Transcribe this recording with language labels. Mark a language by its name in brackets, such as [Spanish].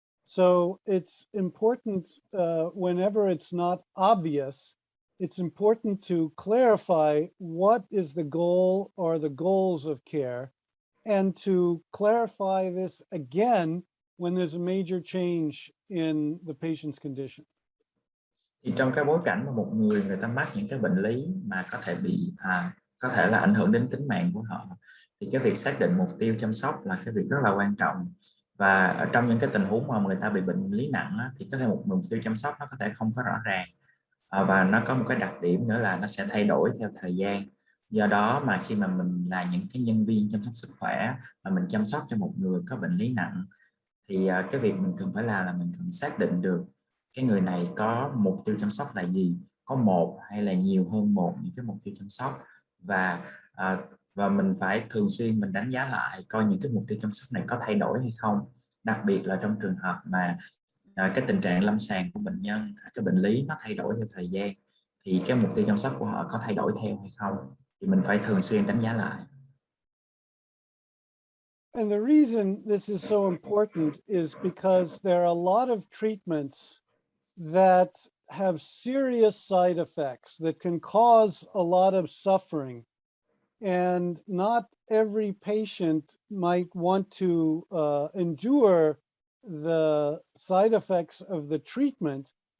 [English] So it's important whenever it's not obvious, it's important to clarify what is the goal or the goals of care, and to clarify this again when there's a major change in the patient's condition. [Vietnamese] Thì trong cái bối cảnh mà một người ta mắc những cái bệnh lý mà có thể bị có thể là ảnh hưởng đến tính mạng của họ, thì cái việc xác định mục tiêu chăm sóc là cái việc rất là quan trọng. Và ở trong những cái tình huống mà người ta bị bệnh lý nặng á, thì có thể một mục tiêu chăm sóc nó có thể không có rõ ràng, và nó có một cái đặc điểm nữa là nó sẽ thay đổi theo thời gian. Do đó mà khi mà mình là những cái nhân viên chăm sóc sức khỏe mà mình chăm sóc cho một người có bệnh lý nặng, thì cái việc mình cần phải làm là mình cần xác định được cái người này có mục tiêu chăm sóc là gì, có một hay là nhiều hơn một những cái mục tiêu chăm sóc, và mình phải thường xuyên mình đánh giá lại coi những cái mục tiêu chăm sóc này có thay đổi hay không, đặc biệt là trong trường hợp mà cái tình trạng lâm sàng của bệnh nhân, cái bệnh lý nó thay đổi theo thời gian, thì cái mục tiêu chăm sóc của họ có thay đổi theo hay không, thì mình phải thường xuyên đánh giá lại. [English] And the reason this is so important is because there are a lot of treatments that have serious side effects that can cause a lot of suffering. And not every patient might want to endure the side effects of the treatment.